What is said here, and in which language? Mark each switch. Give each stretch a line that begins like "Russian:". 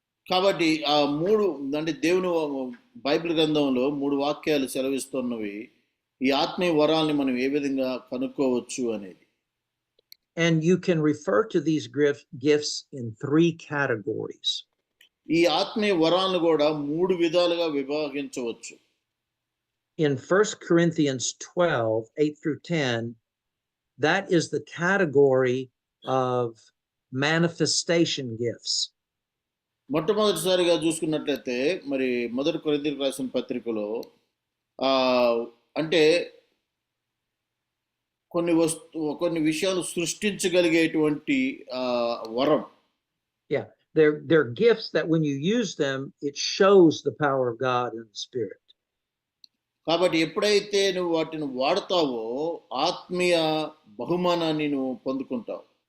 Telugu: కాబట్టి ఆ మూడు అంటే దేవుని బైబిల్ గ్రంథంలో 3 వాక్యాలు సెలవిస్తున్నవి ఈ ఆత్మీయ వరాల్ని మనం ఏ విధంగా కనుక్కోవచ్చు అనేది.
English: And you can refer to these gifts in 3 categories.
Telugu: ఈ ఆత్మీయ వరాలను కూడా 3 విధాలుగా విభాగించవచ్చు.
English: In 1 Corinthians 12, 8 through 10, that is the category of manifestation gifts.
Telugu: మొట్టమొదటిసారిగా చూసుకున్నట్లయితే మరి 1 కొరింథీయులకు రాసిన పత్రికలో అంటే కొన్ని విషయాలు సృష్టించగలిగేటువంటి వరం.
English: Yeah, they're gifts that when you use them, it shows the power of God in the Spirit.
Telugu: కాబట్టి ఎప్పుడైతే నువ్వు వాటిని వాడతావో ఆత్మీయ బహుమానాన్ని నువ్వు పొందుకుంటావు.